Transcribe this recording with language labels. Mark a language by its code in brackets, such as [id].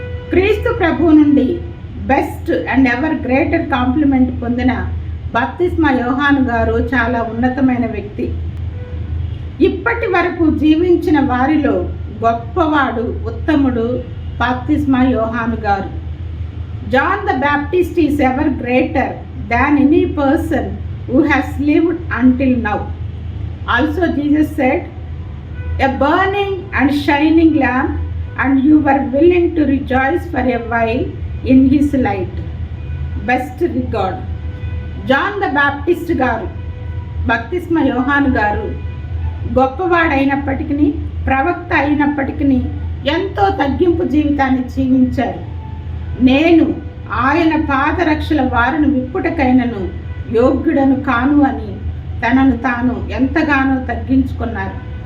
[te] క్రీస్తు ప్రభు నుండి [en] best and ever greater compliment [te] పొందిన బాప్తిస్మ యోహాను గారు చాలా ఉన్నతమైన వ్యక్తి. ఇప్పటి వరకు జీవించిన వారిలో గొప్పవాడు, ఉత్తముడు బాప్తిస్మ యోహాను గారు. [en] John the Baptist is ever greater than any person who has lived until now. Also Jesus said, a burning and shining lamp, and you were willing to rejoice for a while in his light. Best regard. [te] John the Baptist గారు, బాప్తిస్మ యోహాను గారు గొప్పవాడైనప్పటికీ, ప్రవక్త అయినప్పటికీ ఎంతో తగ్గింపు జీవితాన్ని జీవించారు. నేను ఆయన పాదరక్షల వారిని విప్పుటకైనను యోగ్యుడను కాను అని తనను తాను ఎంతగానో తగ్గించుకున్నారు.